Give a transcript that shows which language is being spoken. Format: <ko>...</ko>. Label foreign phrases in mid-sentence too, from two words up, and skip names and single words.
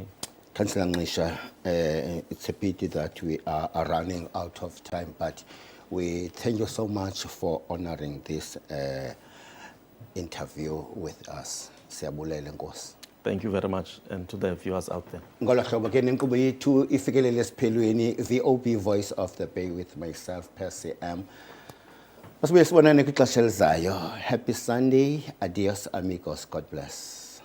<en>Councillor Ngisha, it's a pity that we are running out of time, but we thank you so much for honoring this interview with us.</en> <xh>Siyabulela Nkosi.</xh> <en>Thank you very much, and to the viewers out there.</en> <xh>Ngolo hlobo ke nenkqubo yethu ifikelele esiphelweni, VOB Voice of the Bay with myself, Percy M. Masibuye sibonane kwixesha elizayo.</xh> <en>Happy Sunday.</en> <es>Adios amigos.</es> <en>God bless.</en>